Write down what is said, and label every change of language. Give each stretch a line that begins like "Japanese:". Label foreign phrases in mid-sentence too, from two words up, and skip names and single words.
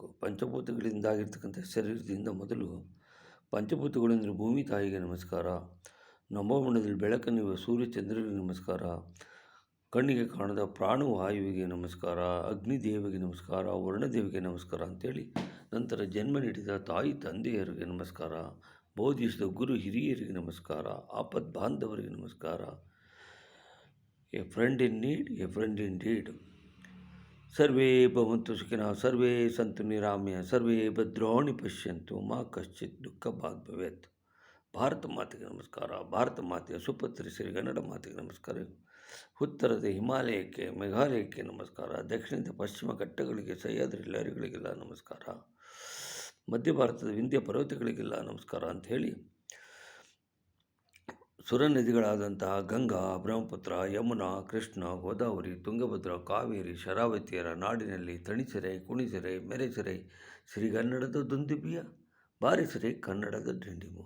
Kannada: ಪಂಚಭೂತಗಳಿಂದಾಗಿರ್ತಕ್ಕಂಥ ಶರೀರದಿಂದ ಮೊದಲು ಪಂಚಭೂತಗಳೆಂದರೆ ಭೂಮಿ ತಾಯಿಗೆ ನಮಸ್ಕಾರ, ನವಮಂಡಲದಲ್ಲಿ ಬೆಳಕನ್ನಿರುವ ಸೂರ್ಯಚಂದ್ರರಿಗೆ ನಮಸ್ಕಾರ, ಕಣ್ಣಿಗೆ ಕಾಣದ ಪ್ರಾಣವಾಯುವಿಗೆ ನಮಸ್ಕಾರ, ಅಗ್ನಿದೇವಿಗೆ ನಮಸ್ಕಾರ, ವರ್ಣದೇವಿಗೆ ನಮಸ್ಕಾರ ಅಂಥೇಳಿ, ನಂತರ ಜನ್ಮ ನೀಡಿದ ತಾಯಿ ತಂದೆಯರಿಗೆ ನಮಸ್ಕಾರ, ಬೋಧಿಸಿದ ಗುರು ಹಿರಿಯರಿಗೆ ನಮಸ್ಕಾರ, ಆಪದ್ ಬಾಂಧವರಿಗೆ ನಮಸ್ಕಾರ.
English: A friend in need, a friend in deed.
Sanskrit: ಸರ್ವೇ ಭವಂತು ಸುಖಿನಃ, ಸರ್ವೇ ಸಂತು ನಿರಾಮ್ಯ, ಸರ್ವೇ ಭದ್ರಾಣಿ ಪಶ್ಯಂತು, ಮಾ ಕಶ್ಚಿತ್ ದುಃಖ ಭಾಗ್ ಭವೇತ್.
Kannada: ಭಾರತ ಮಾತೆಗೆ ನಮಸ್ಕಾರ. ಭಾರತ ಮಾತೆಯ ಸುಪುತ್ರಿ ಶ್ರೀ ಕನ್ನಡ ಮಾತೆಗೆ ನಮಸ್ಕಾರ. ಉತ್ತರದ ಹಿಮಾಲಯಕ್ಕೆ, ಮೇಘಾಲಯಕ್ಕೆ ನಮಸ್ಕಾರ. ದಕ್ಷಿಣದ ಪಶ್ಚಿಮ ಘಟ್ಟಗಳಿಗೆ, ಸಹ್ಯಾದ್ರಿ ಲಹರಿಗಳಿಗೆಲ್ಲ ನಮಸ್ಕಾರ. ಮಧ್ಯ ಭಾರತದ ವಿಂಧ್ಯ ಪರ್ವತಗಳಿಗೆಲ್ಲ ನಮಸ್ಕಾರ ಅಂಥೇಳಿ, ಸುರ ನದಿಗಳಾದಂತಹ ಗಂಗಾ, ಬ್ರಹ್ಮಪುತ್ರ, ಯಮುನಾ, ಕೃಷ್ಣ, ಗೋದಾವರಿ, ತುಂಗಭದ್ರಾ, ಕಾವೇರಿ, ಶರಾವತಿಯರ ನಾಡಿನಲ್ಲಿ ತಣಿಸರೆ, ಕುಣಿಸರೆ, ಮೆರೆಸರೆ ಶ್ರೀಗನ್ನಡದ ದುಂದುಬಿಯ, ಬಾರಿಸರೆ ಕನ್ನಡದ ಡಿಂಡಿಮುವ.